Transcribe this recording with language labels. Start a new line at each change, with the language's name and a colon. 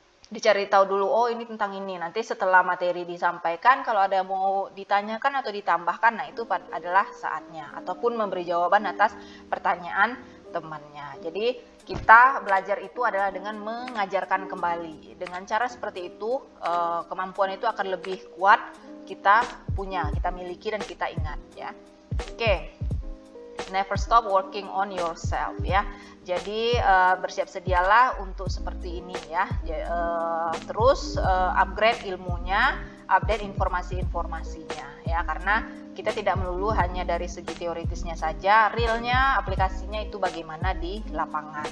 Indonesian: Dicari tahu dulu, oh ini tentang ini. Nanti setelah materi disampaikan, kalau ada mau ditanyakan atau ditambahkan, nah itu adalah saatnya. Ataupun memberi jawaban atas pertanyaan temannya. Jadi kita belajar itu adalah dengan mengajarkan kembali. Dengan cara seperti itu, kemampuan itu akan lebih kuat kita punya, kita miliki dan kita ingat ya. Oke.
English: Never stop working on yourself ya.
Indonesian: Jadi bersiap sedialah untuk seperti ini ya. Terus upgrade ilmunya, update informasi-informasinya ya, karena kita tidak melulu hanya dari segi teoritisnya saja, realnya aplikasinya itu bagaimana di lapangan.